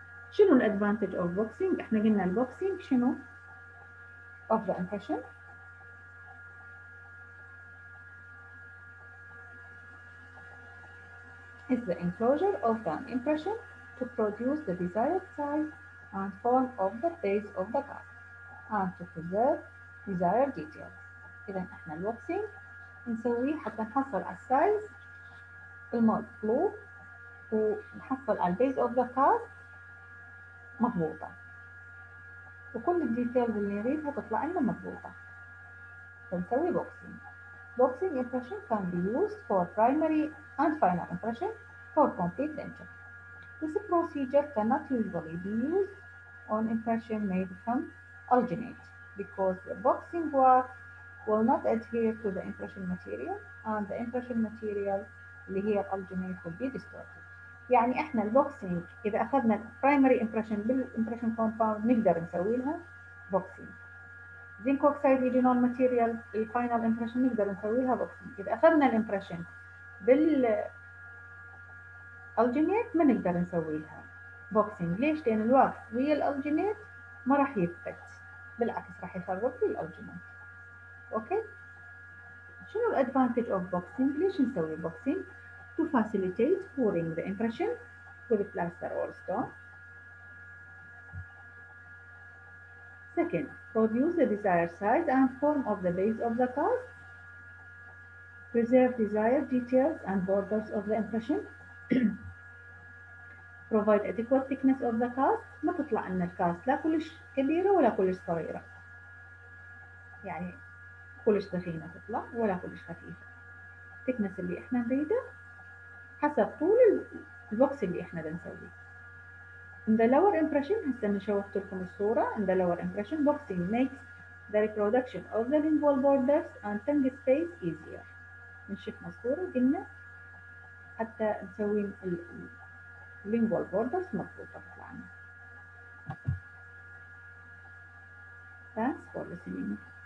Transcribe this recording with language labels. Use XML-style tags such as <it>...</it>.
<en>شنو الادفانتج of boxing? احنا قلنا البوكسينج شنو؟ of the impression is the enclosure of the impression to produce the desired size and form of the base of the card and to preserve desired details.</en> <ar>إذا احنا البوكسينج نسويه حتى نحصل على السايز المطلوب ونحصل على البيز اوف ذا كاست مضبوطة وكل الديتيلز اللي نريدها تطلع لنا مضبوطة. فنسوي بوكسينج.</ar> <en>Boxing impression can be used for primary and final impression for complete denture. This procedure cannot usually be used on impression made from alginate because the boxing work will not adhere to the impression material and the impression material اللي هي alginate will be distorted.</en> <ar>يعني احنا البوكسينج اذا اخذنا البرايمري امبريشن بالامبريشن كومباوند نقدر نسوي لها بوكسينج. زنك اوكسايد يجي نون ماتيريال الفاينل امبريشن نقدر نسوي لها بوكسينج. اذا اخذنا الامبريشن بالالجينيت ما نقدر نسوي لها بوكسينج. ليش؟ لان الواكس ويا الالجينيت ما راح يثبت، بالعكس راح يخرب لي الالجينيت.</ar> <en>Okay, شنو الادفانتج of boxing? ليش نسوي boxing? to facilitate pouring the impression with plaster or stone. Second, produce the desired size and form of the base of the cast. Preserve desired details and borders of the impression. Provide adequate thickness of the cast.</en> <ar>ما تطلع لنا الكاست لا كلش كبيرة ولا كلش صغيرة، يعني كلش ضخيمة تطلع ولا كلش خفيفة. thickness اللي احنا نريده حسب طول البوكس اللي احنا بنسويه. In the lower impression هسه أنا شوفت لكم الصورة.</ar> <en>In the lower impression boxing makes the reproduction of the lingual borders and tongue space easier.</en> <ar>من شفنا الصورة قلنا حتى نسوي lingual borders مضبوطة تطلع عنا. Thanks for listening.</ar>